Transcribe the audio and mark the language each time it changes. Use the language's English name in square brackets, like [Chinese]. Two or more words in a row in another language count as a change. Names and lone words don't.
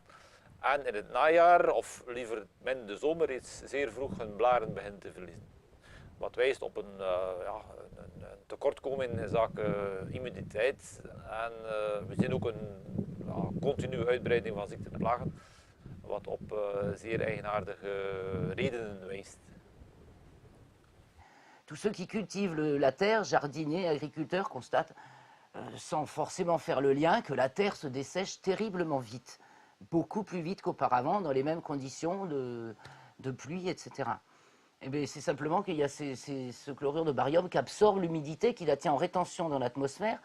[Dutch] En in het najaar, of liever in de zomer, reeds zeer vroeg hun blaren beginnen te verliezen. Wat wijst op een tekortkoming in zaken immuniteit. En we zien ook een continue uitbreiding van ziekten en plagen, wat op zeer eigenaardige redenen wijst. [French] Tous ceux qui cultivent la terre, jardiniers, agriculteurs, constatent, sans forcément faire le lien, que la terre se dessèche terriblement vite. Beaucoup plus vite qu'auparavant, dans les mêmes conditions de pluie, etc. Eh bien, c'est simplement qu'il y a ce chlorure de barium qui absorbe l'humidité, qui la tient en rétention dans l'atmosphère.